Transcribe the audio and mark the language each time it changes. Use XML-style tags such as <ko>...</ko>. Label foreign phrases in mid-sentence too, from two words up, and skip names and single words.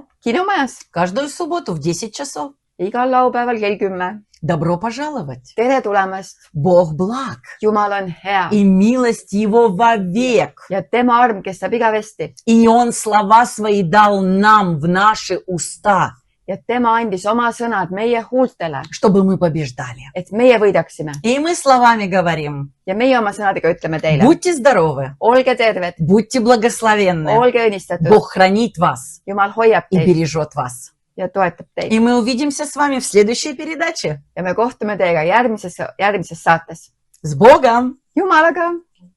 <et>kinomajas.</et> <ru>Каждую субботу в 10 часов.</ru> <et>Igal laupäeval kell 10.</et> <ru>Добро пожаловать.</ru> <et>Tere tulemast!</et> <ru>Бог благ.</ru> <et>Jumal on hea</et> <ru>И милость Его вовек.</ru> <et>ja tema arm kestab igavesti</et> <ru>И Он слова свои дал нам в наши уста,</ru> <et>ja tema andis oma sõnad meie huultele,</et> <ru>чтобы мы побеждали.</ru> <et>et meie võidaksime.</et> <ru>И мы словами говорим:</ru> <et>Ja meie oma sõnadega ütleme teile,</et> <ru>будьте здоровы,</ru> <et>olge terved,</et> <ru>будьте благословенны.</ru> <et>olge õnnistatud,</et> <ru>Бог хранит вас</ru> <et>Jumal hoiab</et> <ru>и</ru> <et>teid</et> <ru>бережет вас.</ru> <et>ja toetab teid.</et> <ru>И мы увидимся с вами в следующей передаче.</ru> <et>Ja me kohtume teiega järgmises saates.</et> <ru>С Богом!</ru> <et>Jumalaga!</et>